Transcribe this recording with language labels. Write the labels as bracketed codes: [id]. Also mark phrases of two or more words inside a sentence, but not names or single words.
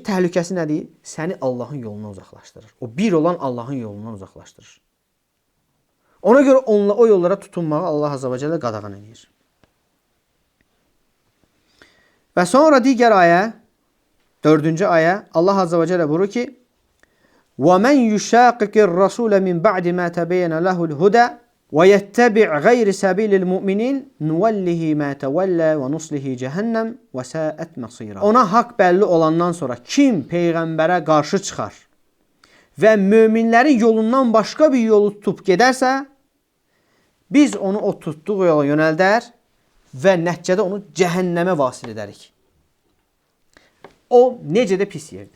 [az] Təhlükəsi nədir? Səni Allahın yolundan uzaqlaşdırır. O bir olan Allahın yolundan uzaqlaşdırır. Ona görə o yollara tutunmağı Allah [ar] عز وجل [az] qadağan edir. Və sonra digər ayə, 4-cü ayə, Allah [ar] عز وجل [az] buyurur ki, [ar] وَمَنْ يُشَاقِقِ الرَّسُولَ مِنْ بَعْدِ مَا تَبَيَّنَ لَهُ الْهُدَى وَيَتَّبِعْ غَيْرِ سَبِيلِ الْمُؤْمِنِينَ نُوَلِّهِ مَا تَوَلَّى وَنُصْلِهِ جَهَنَّمْ وَسَاءَتْ مَصِيرًا. [az] Ona haqq bəlli olandan sonra kim Peyğəmbərə qarşı çıxar və möminlərin yolundan başqa bir yolu tutub gedərsə, biz onu o tutduğu yola yönəldər və nəticədə onu cəhənnəmə vasil edərik. O necə də pis yerdir.